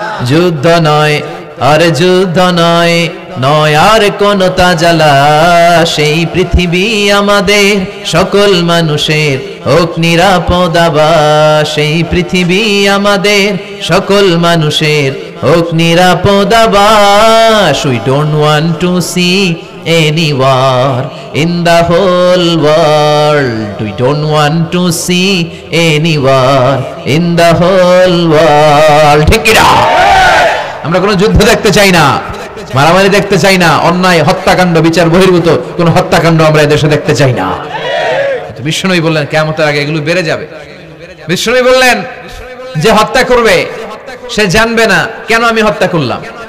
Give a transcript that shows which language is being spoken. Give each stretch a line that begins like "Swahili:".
Bangla: যুদ্ধ নয় আর যুদ্ধ নয়, নয় আর কোন তাজালা, সেই পৃথিবী আমাদের সকল মানুষের হোক নিরাপদ আবাস, সেই পৃথিবী আমাদের সকল মানুষের হোক নিরাপদ আবাস।
English: We don't want to see any war in the whole world. We don't want to see any war in the whole world.
Bangla: ঠিক কি না? আমরা কোনো যুদ্ধ দেখতে চাই না, মারামারি দেখতে চাই না, অন্যায় হত্যাকাণ্ড বিচার বহির্ভূত কোনো হত্যাকাণ্ড আমরা এই দেশে দেখতে চাই না। বিশ্বনবী বললেন কিয়ামতের আগে এগুলো বেড়ে যাবে। বিশ্বনবী বললেন যে হত্যা করবে সে জানবে না কেন আমি হত্যা করলাম।